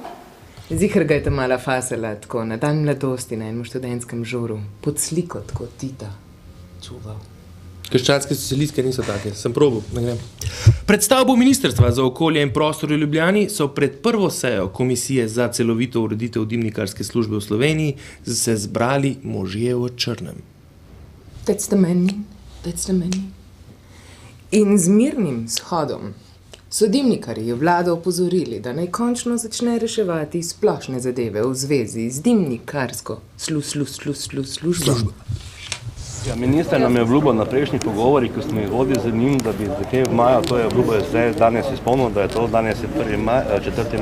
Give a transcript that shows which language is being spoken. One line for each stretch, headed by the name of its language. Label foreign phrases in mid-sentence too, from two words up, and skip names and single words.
Slovenian: Ziher ga je ta mala fasela, tako na dan mladosti na enem študentskem žuru, pod sliko tako Tita čuval. Krščanske socialistke niso take, sem probal, ne grem. Pred stavbo Ministrstva za okolje in prostor v Ljubljani so pred prvo sejo Komisije za celovito ureditev dimnikarske službe v Sloveniji se zbrali možje v črnem.
English: That's the man.
Slovenian: In z mirnim shodom so dimnikarji vlado opozorili, da naj končno začne reševati splošne zadeve v zvezi z dimnikarsko službo. Ja, minister nam je obljubil na prejšnjih pogovorih, ko smo jih vodili z njim, da bi nekje v maju, to je obljubil zdaj danes izpolnil, da je to danes je 4.